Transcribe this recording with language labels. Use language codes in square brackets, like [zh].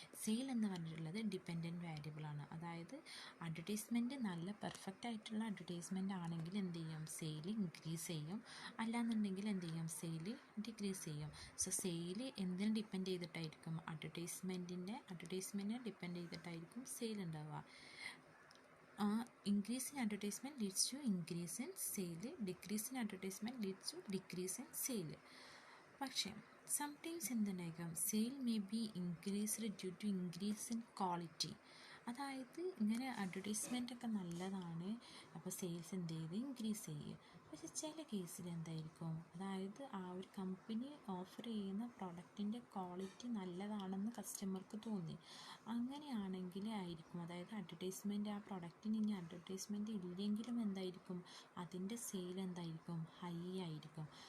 [ml] Sale എന്ന് പറഞ്ഞിട്ടുള്ളത് dependent വേരിയബിളാണ്. അതായത് അഡ്വർടൈസ്മെൻറ്റ് നല്ല പെർഫെക്റ്റ് ആയിട്ടുള്ള അഡ്വർടൈസ്മെൻറ്റ് ആണെങ്കിൽ എന്ത് ചെയ്യും, സെയിൽ ഇൻക്രീസ് ചെയ്യും. അല്ലാന്നുണ്ടെങ്കിൽ എന്ത് ചെയ്യും, സെയിൽ ഡിക്രീസ് ചെയ്യും. സോ സെയിൽ എന്തിനെ ഡിപ്പെൻഡ് ചെയ്തിട്ടായിരിക്കും, അഡ്വർടൈസ്മെൻറ്റിനെ ഡിപ്പെൻഡ് ചെയ്തിട്ടായിരിക്കും സെയിൽ ഉണ്ടാവുക. [en] Increase in advertisement leads to increase in sale, decrease in advertisement leads to decrease in sale. പക്ഷേ sometimes എന്തുണ്ടായിരിക്കും, sale may be increased due to increase in quality. [ml] അതായത് ഇങ്ങനെ advertisement ഒക്കെ നല്ലതാണ്, അപ്പോൾ sales എന്ത് ചെയ്ത് increase ചെയ്യുക. പക്ഷെ ചില കേസിൽ എന്തായിരിക്കും, അതായത് ആ ഒരു കമ്പനി ഓഫർ ചെയ്യുന്ന പ്രൊഡക്റ്റിൻ്റെ ക്വാളിറ്റി നല്ലതാണെന്ന് കസ്റ്റമർക്ക് തോന്നി, അങ്ങനെയാണെങ്കിൽ ആയിരിക്കും, അതായത് അഡ്വർടൈസ്മെൻറ്റ് ആ പ്രൊഡക്റ്റിന് ഇനി അഡ്വർടൈസ്മെൻറ്റ് ഇല്ലെങ്കിലും എന്തായിരിക്കും അതിൻ്റെ സെയിൽ എന്തായിരിക്കും ഹൈ ആയിരിക്കും.